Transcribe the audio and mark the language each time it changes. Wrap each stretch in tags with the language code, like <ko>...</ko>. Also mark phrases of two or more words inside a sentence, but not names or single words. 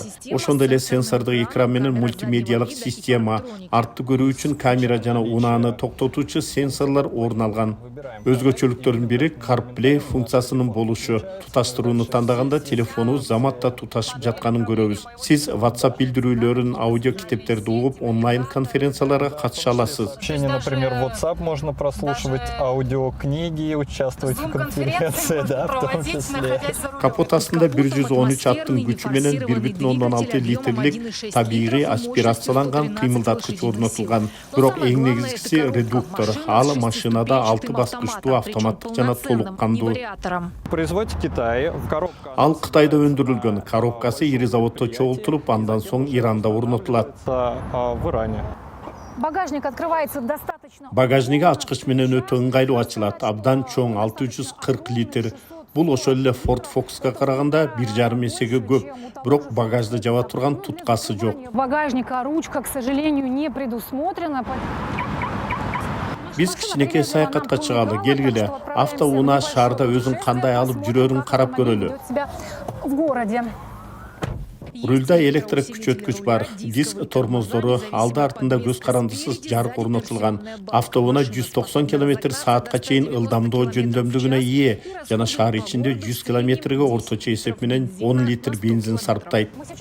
<ky>Ошондой эле сенсордук экран менен мультимедиалык система, артты көрүү үчүн камера жана унааны токтотуучу сенсорлор орун алган. Өзгөчөлүктөрдүн бири CarPlay функциясынын болушу. Туташтырууну тандаганда телефону заматта туташып жатканын көрөбүз. Сиз WhatsApp билдирүүлөрүн, аудио китептерди угуп, онлайн конференцияларга катыша аласыз.</ky> <ru>Например, WhatsApp можно прослушивать аудиокниги, участвовать в конференции, да, в том числе.</ru> <ky>Капот астында 113 аттын күчү менен 1,6 литрлик табигый аспирацияланган кыймылдаткыч орнотулган. Бирок эң негизгиси редуктор. Ал машинада 6 баскычтуу автоматтык жана толук кандуу.</ky> <ru>Производится в Китае.</ru> <ky>Ал Кытайда өндүрүлгөн. Коробкасы ири заводдо чогултулуп, андан соң Иранда орнотулат.</ky> <ru>В Иране. Багажник открывается достаточно...</ru> <ky>Багажниги ачкыч менен өтө ыңгайлуу ачылат. Абдан чоң 640 литр. Бул ошол эле Ford Focus'ка караганда 1,5 эсеге көп. Бирок багажды жаба турган туткасы жок.</ky> <ru>Багажника ручка, к сожалению, не предусмотрена.</ru> <ky>Биз кичинекей саякатка чыгалы, келгиле. Автоунаа шаарда өзүн кандай алып жүрөрүн карап көрөлү.</ky> <ru>В городе.</ru> <ky>Рулда электрик күчөткүч бар, диск тормоздору, алды артында көз карандысыз жарык орнотулган. Автоунаа 190 км/саатка чейин ылдамдоо жөндөмдүгүнө ээ жана шаар ичинде 100 км орточо эсеп менен 10 литр бензин сарптайт.</ky>